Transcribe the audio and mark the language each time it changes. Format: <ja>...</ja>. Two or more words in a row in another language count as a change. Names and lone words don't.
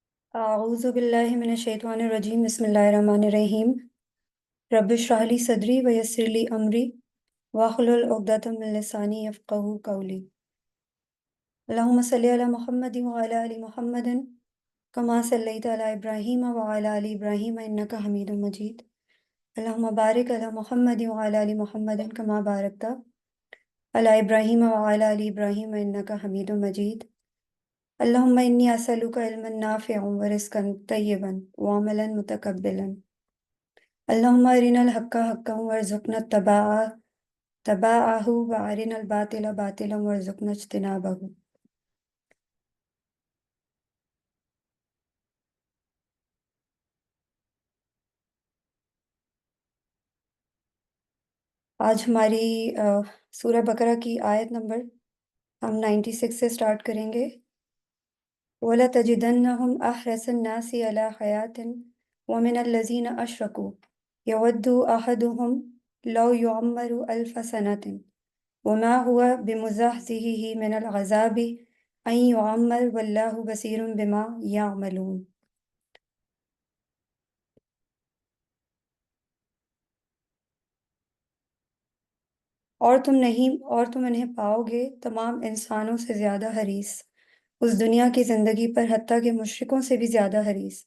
<ar>أعوذ بالله من الشيطان الرجيم بسم الله الرحمن الرحيم رب اشرح لي صدري ويسر لي أمري واحلل عقدة من لساني يفقهوا قولي. اللهم صل على محمد وعلى آل محمد كما صليت على إبراهيم وعلى آل إبراهيم إنك حميد مجيد. اللهم بارك على محمد وعلى آل محمد كما باركت على إبراهيم وعلى آل إبراهيم إنك حميد مجيد. اللهم إني أسألك علما نافعا ورزقا طيبا وعملا متقبلا. اللهم أرنا الحق حقا وارزقنا اتباعه وأرنا الباطل باطلا وارزقنا اجتنابه.</ar> <ur>آج ہماری سورہ بقرہ کی آیت نمبر ہم 96 سے سٹارٹ کریں گے.</ur> <ar>ولا تجدنهم أحرص الناس على حياة ومن الذين أشركوا يود أحدهم لو يعمر ألف سنة وما هو بمزحزحه من العذاب أن يعمر والله بصير بما يعملون.</ar> <ur>اور تم انہیں پاؤ گے تمام انسانوں سے زیادہ حریص اس دنیا کی زندگی پر، حتیٰ کہ مشرکوں سے بھی زیادہ حریص.</ur>